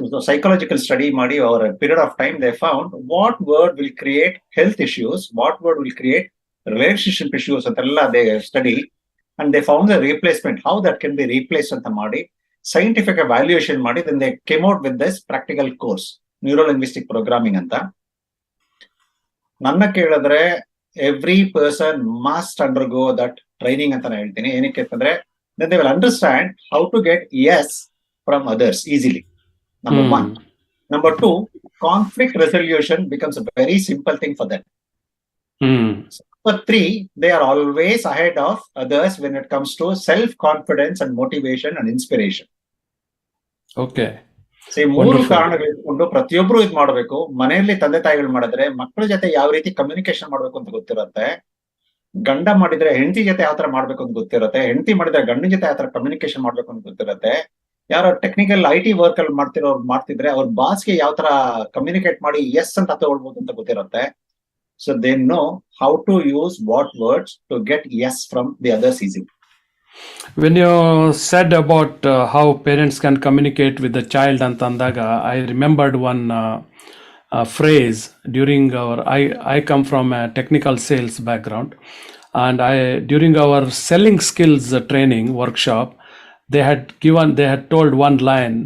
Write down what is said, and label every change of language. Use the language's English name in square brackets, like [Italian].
[English] Psychological study ಮಾಡಿ over period of time they found what word will create health issues, what word will create relationship issues ಅಂತೆಲ್ಲ they study, and they found the replacement, how that can be replace ಅಂತ ಮಾಡಿ scientific valuation ಮಾಡಿ then they came out with this practical course neuro linguistic programming ಅಂತ. [Kannada] ನನ್ನ ಕೇಳಿದ್ರೆ [English] every person must undergo that training [Kannada] ಅಂತ ನಾನು ಹೇಳ್ತೀನಿ. ಏನಕ್ಕೆ ಅಂತಂದ್ರೆ [English] then they will understand how to get yes from others easily. Number one. Number two, conflict resolution becomes a very simple thing for them. Number three, they are always ahead of others when it comes to self-confidence and motivation and inspiration. Okay. [Kannada] ಮೂರು ಕಾರಣಗಳು ಇಟ್ಕೊಂಡು ಪ್ರತಿಯೊಬ್ರು ಇದು ಮಾಡಬೇಕು. ಮನೆಯಲ್ಲಿ ತಂದೆ ತಾಯಿಗಳು ಮಾಡಿದ್ರೆ ಮಕ್ಕಳ ಜೊತೆ ಯಾವ ರೀತಿ ಕಮ್ಯುನಿಕೇಶನ್ ಮಾಡ್ಬೇಕು ಅಂತ ಗೊತ್ತಿರುತ್ತೆ, ಗಂಡ ಮಾಡಿದ್ರೆ ಹೆಂಡತಿ ಜೊತೆ ಯಾವ ತರ ಮಾಡ್ಬೇಕು ಅಂತ ಗೊತ್ತಿರುತ್ತೆ, ಹೆಂಡತಿ ಮಾಡಿದ್ರೆ ಗಂಡನ ಜೊತೆ ಯಾವ ತರ ಕಮ್ಯುನಿಕೇಶನ್ ಮಾಡ್ಬೇಕು ಅಂತ ಗೊತ್ತಿರುತ್ತೆ, ಯಾರೋ ಟೆಕ್ನಿಕಲ್ IT ವರ್ಕ್ ಅಲ್ಲಿ ಮಾಡ್ತಿದ್ರೆ ಅವ್ರ ಬಾಸ್ಗೆ ಯಾವ ತರ ಕಮ್ಯುನಿಕೇಟ್ ಮಾಡಿ ಎಸ್ ಅಂತ ತಗೊಳ್ಬಹುದು ಅಂತ ಗೊತ್ತಿರುತ್ತೆ. [English] So they know how to use what words to get us from the others easily. When you said about how parents can communicate with the child antandaga, I remembered one phrase during I come from a technical sales background, and during our selling skills training workshop, they had told one line.